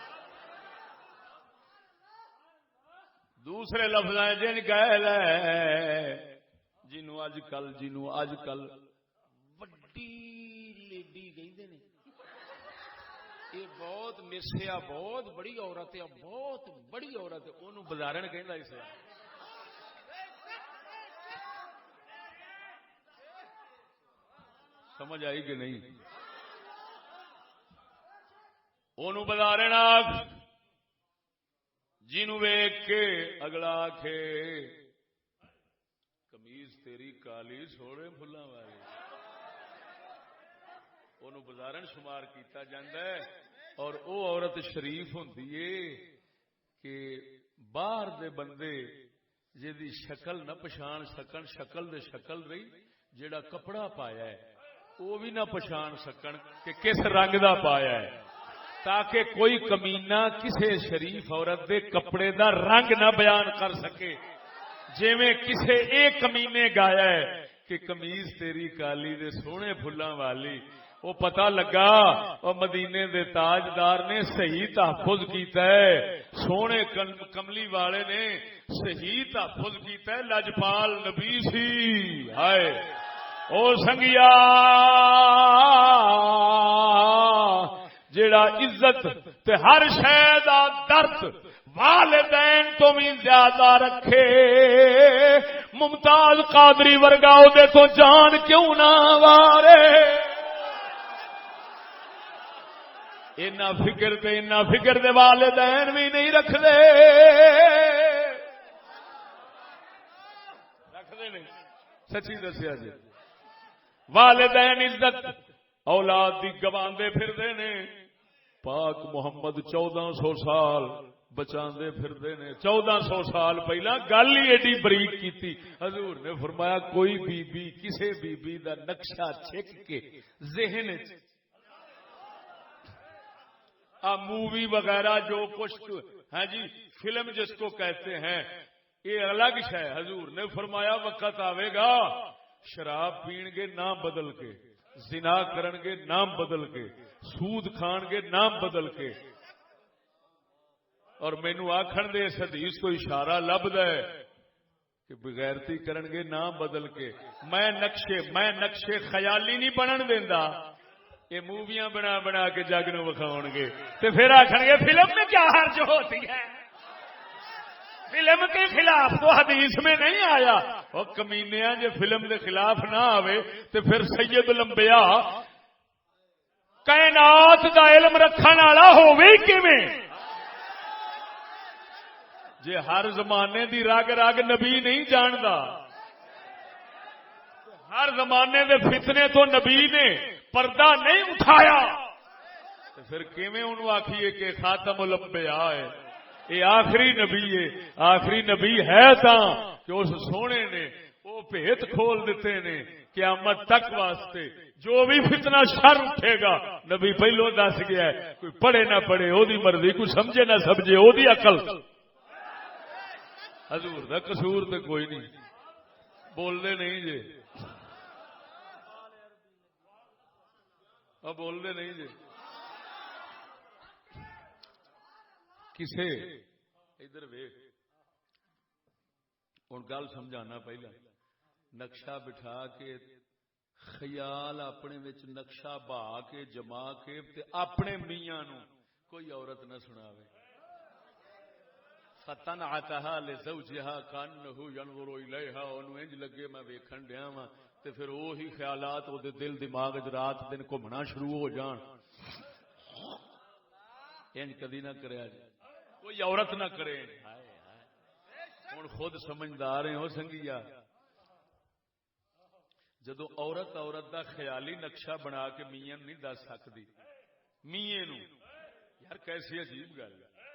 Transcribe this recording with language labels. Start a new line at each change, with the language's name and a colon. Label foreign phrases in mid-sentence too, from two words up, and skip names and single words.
Punjabi: دوسرے لفظ ہیں جن کہہ لے جنوں اج کل وڈی لیڈی کہندے نے
Urdu: یہ بہت مسیا بہت بڑی عورت ہے
Punjabi: بہت بڑی عورت ہے انہوں بازارن کہندا اسلام. سمجھ آئی کہ نہیں. انہوں بازارن آکھ جنوں ویکھ کے اگلا آکھے قمیض تیری کالی سوڑے پھلاں والی انہوں بازارن شمار کیتا جاندا ہے. اور او عورت شریف ہوندی ہے کہ باہر دے بندے جیدی شکل نہ پچھان سکن شکل دے شکل رہی جیڑا کپڑا پایا ہے وہ بھی نہ پچھان سکن کہ کس رنگ دا پایا ہے تاکہ کوئی کمینہ کسے شریف عورت دے کپڑے دا رنگ نہ بیان کر سکے. جویں کسے ایک کمینے گایا ہے کہ قمیض تیری کالی دے سونے پھلاں والی وہ پتہ لگا اور مدینے دے تاجدار نے صحیح تحفظ کیتا ہے سونے کملی والے نے صحیح تحفظ کیتا ہے لجپال نبی سی. ہائے او سنگیا جیڑا عزت تے ہر شے دا درد والدین تو بھی زیادہ رکھے، ممتاز قادری ورگا او دے تو جان کیوں نہ وارے، اینا فکر دے والدین بھی نہیں رکھدے نہیں، سچی دسیا جی، والدین عزت اولاد دی گواندے پھردے نے، پاک محمد 1400 سال بچاندے پھردے نے، 1400 سال پہلا گل ہی ایڈی بریک کیتی، حضور نے فرمایا کوئی بی بی کسے بی بی دا نقشہ چھک کے ذہن
Urdu: مووی وغیرہ جو کچھ ہے جی فلم جس کو کہتے ہیں یہ الگ شے،
Punjabi: حضور نے فرمایا وقت آئے گا شراب پین گے نام بدل کے، زنا کرن گے نام بدل کے، سود کھان گے نام بدل کے، اور مینو آکھن دے اس حدیث کو اشارہ لبدا ہے کہ بغیرتی کرن گے نام بدل کے، میں نقشے خیالی نہیں بنن دیندا، یہ موویاں بنا بنا کے جگ نو وکھاؤن گے تے پھر آکھن گے
Urdu: فلم میں کیا حرج ہوتی ہے، فلم کے خلاف تو حدیث میں نہیں آیا،
Punjabi: وہ کمینیاں جے فلم دے خلاف نہ آوے تے پھر سید الانبیاء کائنات دا علم رکھن والا ہووے کیویں، جے ہر زمانے دی رگ رگ نبی نہیں جاندا، ہر زمانے دے فتنے تو نبی نے پردہ نہیں اٹھایا تو پھر کیویں انہوں آکھیے کہ خاتم الانبیاء ہے، یہ آخری نبی ہے، آخری نبی ہے تاں کہ اس سونے نے وہ بھیت کھول دیتے نے قیامت تک واسطے، جو بھی فتنہ شر اٹھے گا نبی پہلو دس گیا ہے، کوئی پڑھے نہ پڑھے او دی مرضی، کوئی سمجھے نہ سمجھے او دی عقل، حضور دا قصور تے کوئی نہیں، بول دے نہیں جے، بول دے نہیں جی، کسے ادھر ویکھ ہن گل سمجھانا پہلا، نقشہ بٹھا کے خیال اپنے وچ نقشہ بہا کے جما کے تے اپنے میاں نو کوئی عورت نہ سناوے،
Arabic: فتنعتها لزوجها كانه ينظر اليها،
Punjabi: اونوں انج لگے میں ویکھن ڈیا واں تے پھر وہی خیالات وہ دل دماغ وچ رات دن گھومنا شروع ہو جان، انج کدی نہ کریا جی، کوئی عورت نہ کرے، ہن خود سمجھدار ہیں ہو سنگیا، جدو عورت دا خیالی نقشہ بنا کے میاں نہیں دس سکتی، میاں نو یار کیسی عجیب گل ہے،